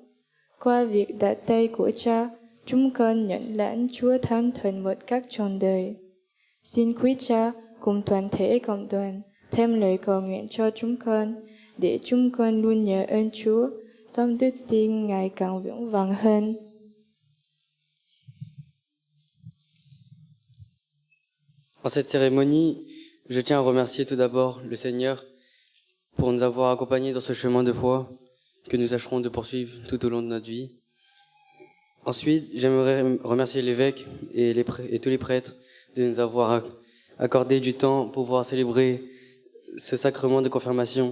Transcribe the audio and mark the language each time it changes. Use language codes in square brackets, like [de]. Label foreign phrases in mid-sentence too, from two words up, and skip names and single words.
[vi] Qua việc đặt tay của cha, chúng con nhận lãnh Chúa Thánh Thần một cách trọn đời. Xin quý cha cùng toàn thể cộng đoàn thêm lời cầu nguyện cho chúng con, để chúng con luôn nhờ ơn Chúa, sống đức tin ngày càng vững vàng hơn. [fr] En cette cérémonie, je tiens à remercier tout d'abord le Seigneur pour nous avoir accompagnés dans ce chemin de foi que nous tâcherons de poursuivre tout au long de notre vie. Ensuite, j'aimerais remercier l'évêque et tous les prêtres de nous avoir accordé du temps pour pouvoir célébrer ce sacrement de confirmation.